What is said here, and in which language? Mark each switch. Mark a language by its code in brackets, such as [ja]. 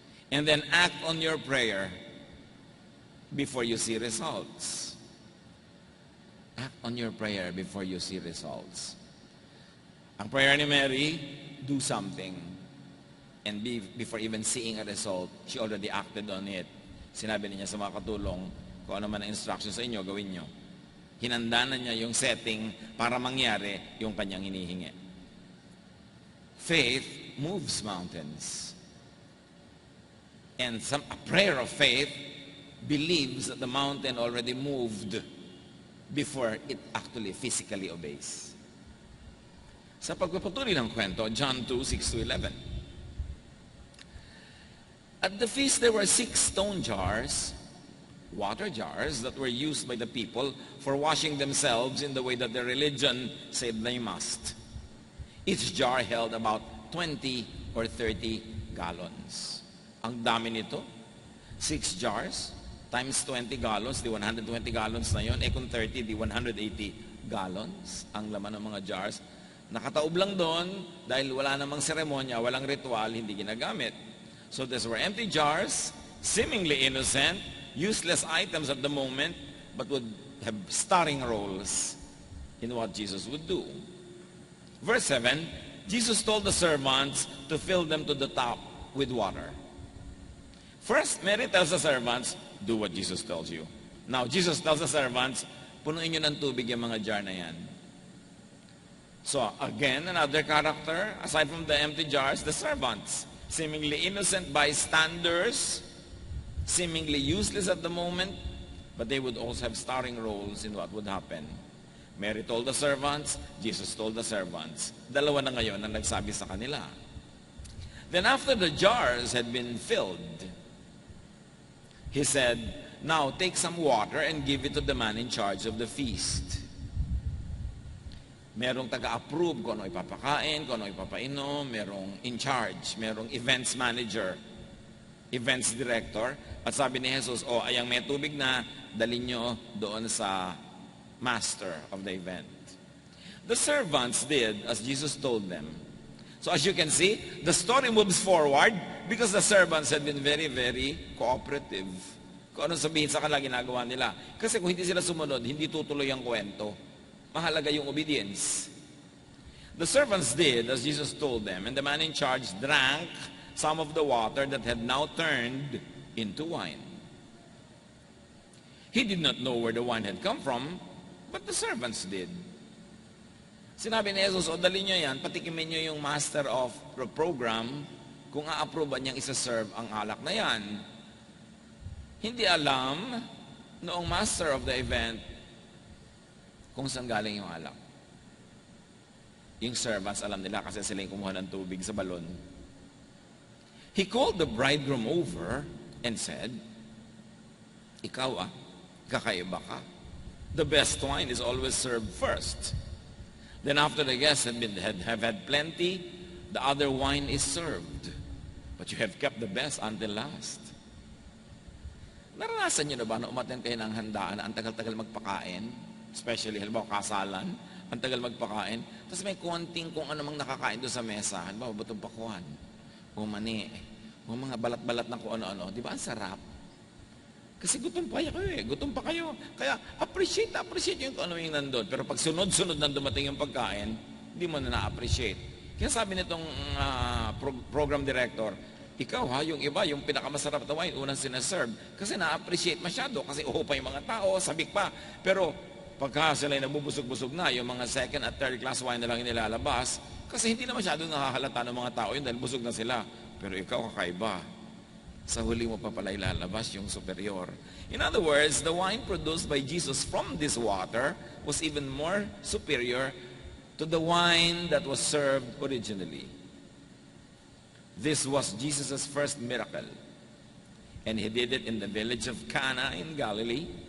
[en] And then act on your prayer before you see results. Act on your prayer before you see results. [tl] Ang prayer ni Mary, [en] do something. And before even seeing a result, she already acted on it. [tl] Sinabi niya sa mga katulong, kung ano man ang instruction sa inyo, gawin nyo. Hinanda na niya yung setting para mangyari yung kanyang hinihingi. [en] Faith moves mountains. And a prayer of faith believes that the mountain already moved before it actually physically obeys. [tl] Sa pagpapatuloy ng kwento, John 2:6-11. [en] At the feast there were 6 stone jars, water jars, that were used by the people for washing themselves in the way that their religion said they must. Each jar held about 20 or 30 gallons. [tl] Ang dami nito. [en] 6 jars times 20 gallons, [tl] di 120 gallons na yon. Kung 30, di 180 gallons ang laman ng mga jars. Nakataob lang doon dahil wala namang seremonya, walang ritual, hindi ginagamit. [en] So these were empty jars, seemingly innocent, useless items at the moment, but would have starring roles in what Jesus would do. Verse 7, Jesus told the servants to fill them to the top with water. First, Mary tells the servants, do what Jesus tells you. Now, Jesus tells the servants, [tl] punuin nyo ng tubig yung mga jar na yan. [en] So, again, another character, aside from the empty jars, the servants. Seemingly innocent bystanders, seemingly useless at the moment, but they would also have starring roles in what would happen. Mary told the servants, Jesus told the servants. [tl] Dalawa na ngayon ang nagsabi sa kanila. [en] Then after the jars had been filled, he said, now take some water and give it to the man in charge of the feast. [tl] Merong taga-approve kung ano ipapakain, kung ano ipapainom, merong in charge, merong events manager, events director. At sabi ni Jesus, ayang may tubig na, dalhin nyo doon sa master of the event. [en] The servants did as Jesus told them. So as you can see, the story moves forward because the servants had been very, very cooperative. [tl] Kung ano sabihin sa kanila, ginagawa nila. Kasi kung hindi sila sumunod, hindi tutuloy ang kwento. Mahalaga yung obedience. [en] The servants did as Jesus told them, and the man in charge drank some of the water that had now turned into wine. He did not know where the wine had come from, but the servants did. [tl] Sinabi ni Jesus, dali nyo yan, patikimin nyo yung master of the program kung a-approve niyang isa-serve ang alak na yan. Hindi alam noong master of the event kung saan galing yung alak. Yung servants, alam nila kasi sila yung kumuha ng tubig sa balon. [en] He called the bridegroom over and said, [tl] ikaw kakaiba ka. [en] The best wine is always served first. Then after the guests have had plenty, the other wine is served. But you have kept the best until last. [tl] Naranasan nyo na ba na umattend kayo ng handaan na ang tagal-tagal magpakain? Especially, halimbawa, kasalan, ang tagal magpakain. Tapos may konting kung ano mang nakakain doon sa mesa. Halimbawa, butong pakuan, o mani, o mga balat-balat na kung ano-ano. Di ba? Ang sarap. Kasi gutom pa kayo Gutom pa kayo. Kaya appreciate yung kung ano yung nandun. Pero pag sunod-sunod na dumating yung pagkain, hindi mo na na-appreciate. Kaya sabi nitong program director, ikaw yung iba, yung pinakamasarap na wine, unang sinaserve. Kasi na-appreciate masyado. Kasi pa yung mga tao, sabik pa. Pero pagka sila ay nabubusog-busog na, yung mga second at third class wine na lang nilalabas, kasi hindi na masyado nakahalata ng mga tao yun dahil busog na sila. Pero ikaw kakaiba. Sa huli mo pa pala ilalabas yung superior. [en] In other words, the wine produced by Jesus from this water was even more superior to the wine that was served originally. This was Jesus' first miracle. And he did it in the village of Cana in Galilee.